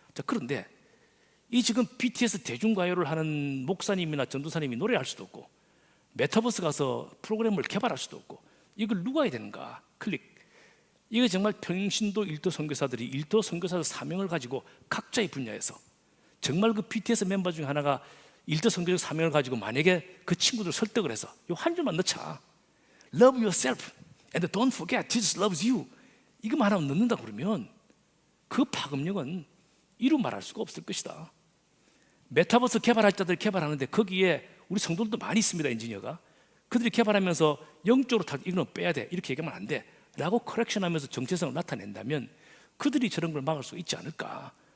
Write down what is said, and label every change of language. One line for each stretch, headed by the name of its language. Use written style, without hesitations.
Korean: 자, 그런데 이 지금 BTS 대중가요를 하는 목사님이나 전도사님이 노래할 수도 없고 메타버스 가서 프로그램을 개발할 수도 없고 이걸 누가 해야 되는가? 이게 정말 평신도 일도 선교사들이 일도 선교사의 사명을 가지고 각자의 분야에서 정말 그 BTS 멤버 중에 하나가 일도 선교적 사명을 가지고 만약에 그 친구들 설득을 해서 요 한 줄만 넣자.
English: Love yourself and don't forget Jesus loves you.
Korean: 이거만 하나 넣는다 그러면 그 파급력은 이루 말할 수가 없을 것이다. 메타버스 개발할 자들 개발하는데 거기에 우리 성도들도 많이 있습니다. 엔지니어가 그들이 개발하면서 영적으로 다 이거는 빼야 돼 이렇게 얘기하면 안 돼 라고 커렉션하면서 정체성을 나타낸다면 그들이 저런 걸 막을 수 있지 않을까.